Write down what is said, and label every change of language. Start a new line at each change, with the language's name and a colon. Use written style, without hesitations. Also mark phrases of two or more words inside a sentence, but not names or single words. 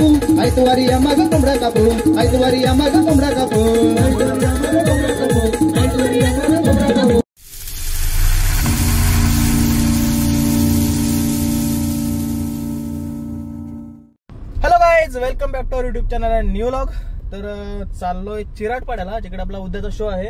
English: Ai tuari amaga kombra kapu, ai tuari amaga kombra kapu. Hello guys, welcome back to our YouTube channel and new vlog.
Marathi: तर चाललोय चिराटपाड्याला, जिकडे आपला उद्याचा शो आहे.